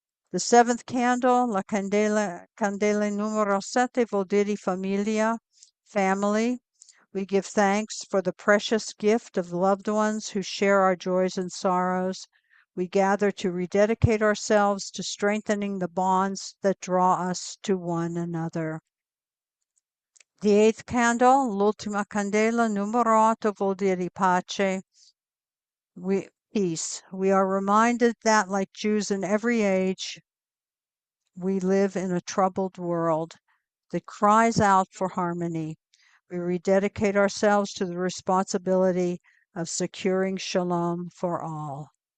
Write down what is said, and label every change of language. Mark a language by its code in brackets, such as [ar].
[en] The seventh candle, [it] la candela numero 7, vuol dire familia, family. [en] We give thanks for the precious gift of loved ones who share our joys and sorrows. We gather to rededicate ourselves to strengthening the bonds that draw us to one another. The eighth candle, [it] l'ultima candela numero 8, vuol dire pace. [en] Peace. We are reminded that, like Jews in every age, we live in a troubled world that cries out for harmony. We rededicate ourselves to the responsibility of securing shalom for all.